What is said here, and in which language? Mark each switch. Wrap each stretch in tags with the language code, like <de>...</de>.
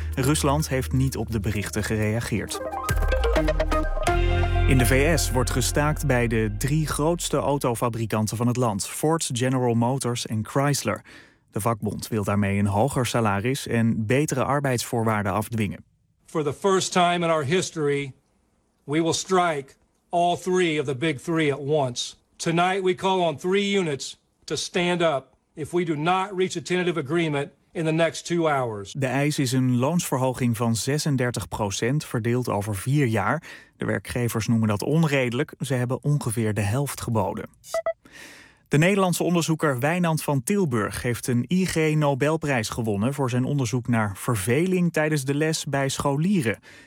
<nl>Rusland heeft niet op de berichten gereageerd. In de VS wordt gestaakt bij de drie grootste autofabrikanten van het land, Ford, General Motors en Chrysler. De vakbond wil daarmee een hoger salaris en betere arbeidsvoorwaarden afdwingen.</nl> <en>For the first time in our history, we will strike all three of the big three at once. Tonight we call on three units to stand up if we do not reach a tentative agreement in the next 2 hours.</en> <nl>De eis is een loonsverhoging van 36% verdeeld over 4 jaar. De werkgevers noemen dat onredelijk. Ze hebben ongeveer de helft geboden. De Nederlandse onderzoeker Wijnand van Tilburg heeft een IG-Nobelprijs gewonnen voor zijn onderzoek naar verveling tijdens de les bij scholieren.</nl>